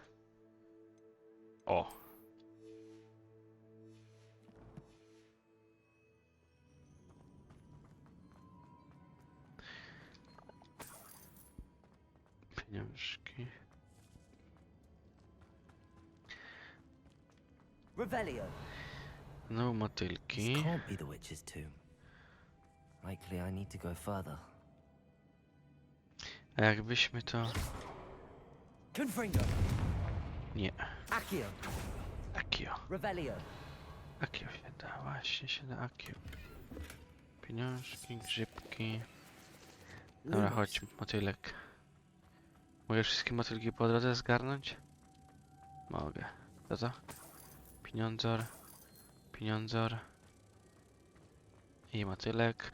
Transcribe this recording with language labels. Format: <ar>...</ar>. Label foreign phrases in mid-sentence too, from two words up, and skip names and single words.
<pl>O! Pieniążki. Revelio. No</pl> <en>This</en> <pl>motylki.</pl> <en>can't be the witch's tomb. Likely I need to go further.</en> <pl>A jakbyśmy to... Confringo. Nie. Accio. Akio. Revelio. Akio się da. Właśnie się da Akio. Pieniążki, grzybki. Dobra, Lumos. chodź, motylek. Mogę wszystkie motylki po drodze zgarnąć? Mogę. Co to? Pieniądzor. Pieniądzor. I motylek.</pl>